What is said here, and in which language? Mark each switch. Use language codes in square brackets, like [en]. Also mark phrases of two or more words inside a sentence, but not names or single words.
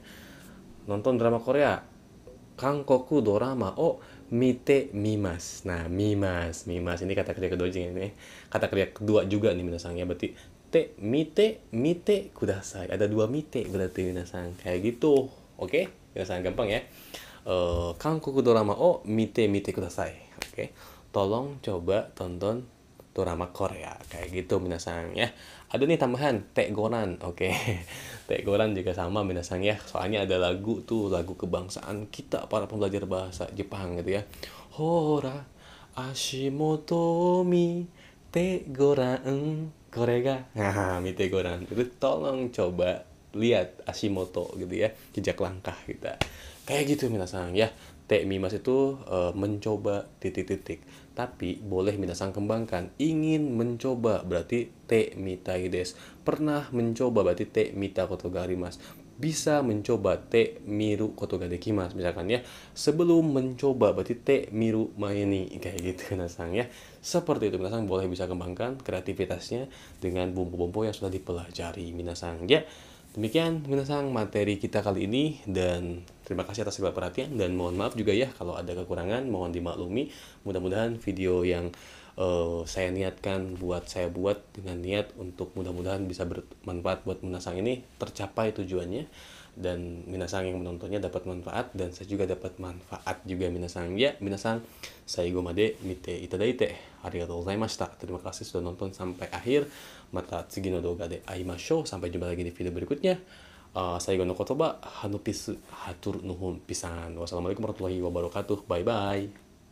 [id] Nonton drama Korea. [ja] 韓国ドラマを見てみます. [id] Nah, mimas ini kata kerja kedua juga ini. Kata kerja kedua juga nih minasangnya berarti [ja] てみてください. [id] Ada dua mite berarti minasang. Kayak gitu. Oke? Minasang gampang ya. [ja] 韓国ドラマを見てください. [id] Oke. Tolong coba tonton drama Korea. Kayak gitu minasang ya. Ada nih tambahan tegoran. Oke. Tegoran juga sama minasang ya. Soalnya ada lagu tuh, lagu kebangsaan kita para pembelajar bahasa Jepang gitu ya. [ja] ほら足元見てごらんこれが. Nah, 見てごらん. [id] Itu tolong coba lihat Ashimoto gitu ya, jejak langkah kita. Kayak gitu minasang ya. [ja] てみます [id] itu mencoba titik-titik. Tapi boleh minasang kembangkan. Ingin mencoba berarti [ja] てみたいです. [id] Pernah mencoba berarti [ja] てみたことがあります. [id] Bisa mencoba [ja] てみることができます [id] misalkan ya. Sebelum mencoba berarti [ja] てみる前に [id] kayak gitu minasang ya. Seperti itu minasang boleh bisa kembangkan kreativitasnya dengan bumbu-bumbu yang sudah dipelajari minasang ya. Demikian minasang materi kita kali ini, dan terima kasih atas segala perhatian, dan mohon maaf juga ya kalau ada kekurangan, mohon dimaklumi. Mudah-mudahan video yang saya niatkan saya buat dengan niat untuk mudah-mudahan bisa bermanfaat buat minasang ini tercapai tujuannya, dan minasang yang menontonnya dapat manfaat, dan saya juga dapat manfaat juga minasang ya. [ja] 皆さん最後まで見ていただいてありがとうございました. [id] Terima kasih sudah nonton sampai akhir. [ja] また次の動画で会いましょう. [id] Sampai jumpa lagi di video berikutnya. [ja] 最後の言葉 [su] hanupisu hatur nuhun pisan. [ar] والسلام عليكم ورحمة الله وبركاته. [en] Bye bye.